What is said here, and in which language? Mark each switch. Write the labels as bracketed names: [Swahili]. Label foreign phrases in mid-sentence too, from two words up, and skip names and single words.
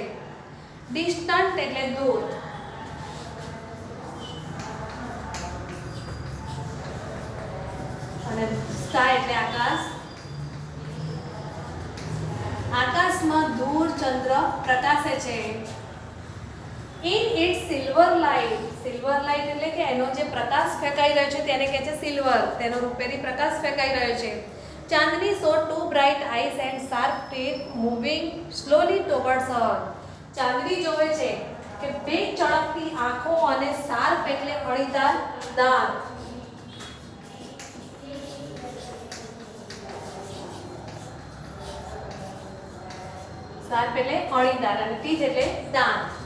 [Gujarati] ડિસ્ટન્ટ એટલે દૂર. અને સ્કાય એટલે આકાશ. આકાશમાં દૂર ચંદ્ર પ્રકાશે છે. [English] In its silver light. silver light [Gujarati] એટલે કે એનો જે પ્રકાશ ફેંકાઈ રહ્યો છે તેને કહે છે સિલ્વર. તેનો રૂપેરી પ્રકાશ ફેંકાઈ રહ્યો છે. [English] ચાંદની saw two bright eyes and sharp teeth moving slowly towards her. [Gujarati] ચાંદની જોવે છે કે બે ચળકતી આંખો અને શાર્પ એટલે અણીદાર દાંત. શાર્પ એટલે અણીદાર અને ટીથ એટલે દાંત.